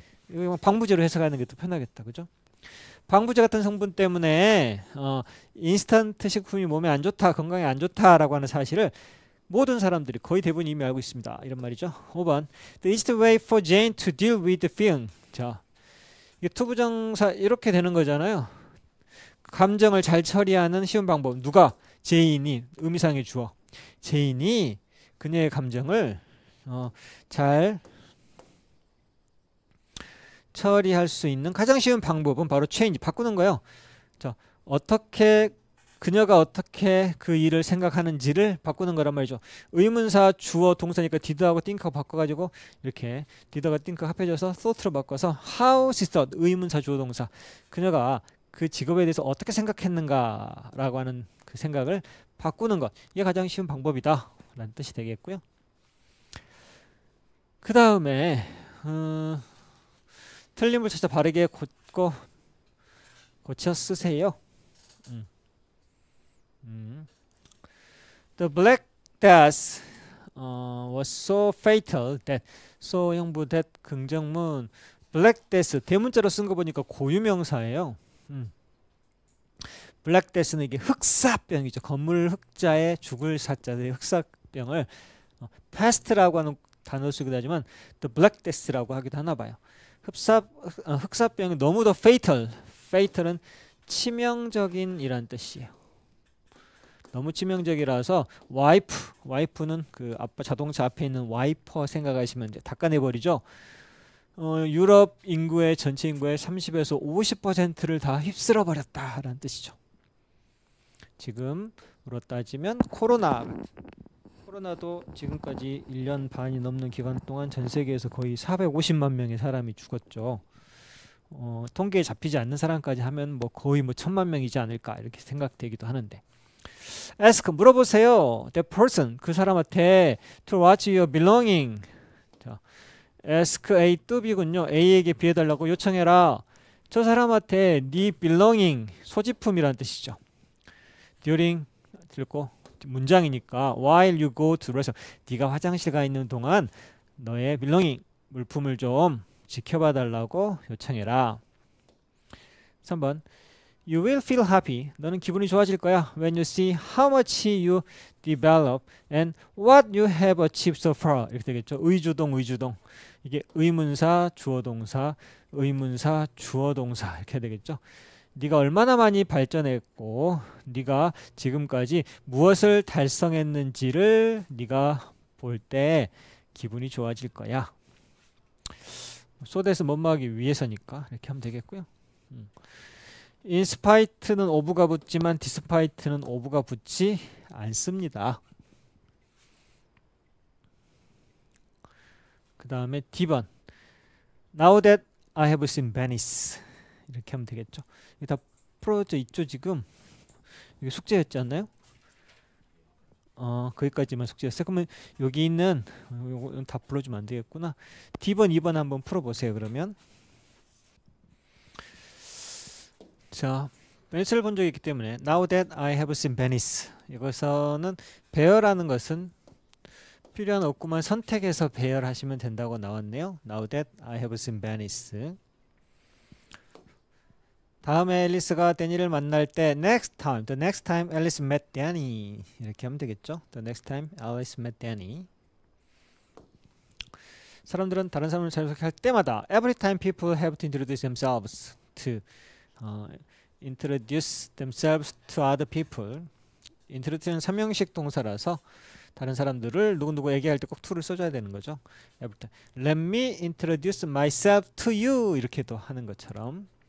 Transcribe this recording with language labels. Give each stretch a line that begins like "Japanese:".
Korean: 이거 방부제로 해석하는 게 더 편하겠다, 그죠? 방부제 같은 성분 때문에 인스턴트 식품이 몸에 안 좋다, 건강에 안 좋다라고 하는 사실을 모든 사람들이 거의 대부분 이미 알고 있습니다. 이런 말이죠. 5번.
English: The easiest way for Jane to deal with the feeling.
Korean: 자, 이게 투부정사 이렇게 되는 거잖아요. 감정을 잘 처리하는 쉬운 방법. 누가? 제인이. 의미상의 주어. 제인이 그녀의 감정을 잘 처리할 수 있는 가장 쉬운 방법은 바로 change, 바꾸는 거예요. 자, 그녀가 어떻게 그 일을 생각하는지를 바꾸는 거란 말이죠. 의문사 주어 동사니까 did하고 think하고 바꿔가지고 이렇게 did하고 think 합해져서 thought로 바꿔서
English: how she thought,
Korean: 의문사 주어 동사. 그녀가 그 직업에 대해서 어떻게 생각했는가라고 하는 그 생각을 바꾸는 것. 이게 가장 쉬운 방법이다 라는 뜻이 되겠고요. 그 다음에 틀림을 찾아 바르게 고쳐 쓰세요.
English: The Black Death was so fatal that so 형부 that 긍정문 Black Death
Korean: 대문자로 쓴 거 보니까 고유명사예요. Black Death는 이게 흑사병이죠. 건물 흑자에 죽을 사자의 흑사병을 pest라고 하는 단어를 쓰기도 하지만 the Black Death라고 하기도 하나 봐요. 흑사병이 너무 더 fatal은 치명적인이란 뜻이에요. 너무 치명적이라서 와이프는 그 자동차 앞에 있는 와이퍼 생각하시면 이제 닦아내버리죠. 유럽 인구의 전체 인구의 30에서 50%를 다 휩쓸어 버렸다라는 뜻이죠. 지금으로 따지면 코로나도 지금까지 1년 반이 넘는 기간 동안 전 세계에서 거의 450만 명의 사람이 죽었죠. 통계에 잡히지 않는 사람까지 하면 뭐 거의 1000만 명이지 않을까 이렇게 생각되기도 하는데. ask 물어보세요.
English: that person
Korean: 그 사람한테
English: to watch your belonging.
Korean: 자, ask A 또 B군요. A에게 비해달라고 요청해라. 저 사람한테 네 belonging 소지품이란 뜻이죠. during 들고 문장이니까
English: while you go to the restroom
Korean: 네가 화장실 가 있는 동안 너의 belonging 물품을 좀 지켜봐 달라고 요청해라.
English: 3번 You will feel happy.
Korean: 너는 기분이 좋아질 거야.
English: When you see how much you develop and what you have achieved so far.
Korean: 이렇게 되겠죠. 의주동. 이게 의문사, 주어동사, 의문사, 주어동사 이렇게 되겠죠. 네가 얼마나 많이 발전했고 네가 지금까지 무엇을 달성했는지를 네가 볼 때 기분이 좋아질 거야. 소대에서 못막이 위해서니까 이렇게 하면 되겠고요. 인스파이트는 오브가 붙지만 디스파이트는 오브가 붙지 않습니다. 그 다음에 D번
English: Now that I have seen Venice
Korean: 이렇게 하면 되겠죠. 이게 다 풀어져 있죠. 지금 이게 숙제였지 않나요? 거기까지만 숙제였어요. 그러면 여기 있는 요거 다 풀어주면 안 되겠구나. D번 2번 한번 풀어보세요. 그러면 자, 베니스를 본 적이 있기 때문에
English: Now that I have seen Venice
Korean: 이것서는 배열하는 것은 필요한 없구만 선택해서 배열하시면 된다고 나왔네요.
English: Now that I have seen Venice.
Korean: 다음에 앨리스가 데니를 만날 때 next time,
English: the next time Alice met Danny
Korean: 이렇게 하면 되겠죠.
English: The next time Alice met Danny.
Korean: 사람들은 다른 사람을 자기소개할 때마다
English: every time people have to introduce themselves to introduce themselves to other people.
Korean: introduce는 3형식 동사라서 다른 사람들을 누구누구 얘기할 때 꼭 to를 써줘야 되는 거죠.
English: every time. Let me introduce myself to you
Korean: 이렇게도 하는 것처럼.